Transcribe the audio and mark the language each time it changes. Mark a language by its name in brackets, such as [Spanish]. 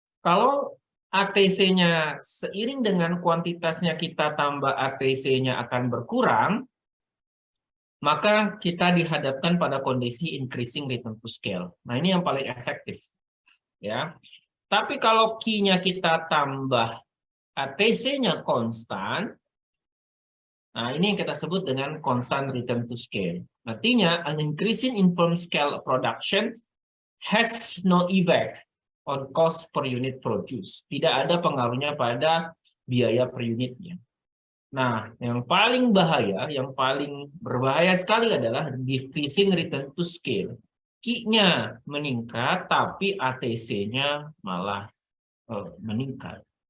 [Indonesian] Kalau ATC-nya seiring dengan kuantitasnya kita tambah ATC-nya akan berkurang, maka kita dihadapkan pada kondisi increasing return to scale. Nah, ini yang paling efektif. Ya. Tapi kalau Q-nya kita tambah ATC-nya konstan, nah ini yang kita sebut dengan constant return to scale. Artinya, [English] an increasing in firm scale production has no effect on cost per unit produce. [Indonesian] Tidak ada pengaruhnya pada biaya per unitnya. Nah, yang paling bahaya, yang paling berbahaya sekali adalah decreasing return to scale. Q-nya meningkat, tapi ATC-nya malah meningkat.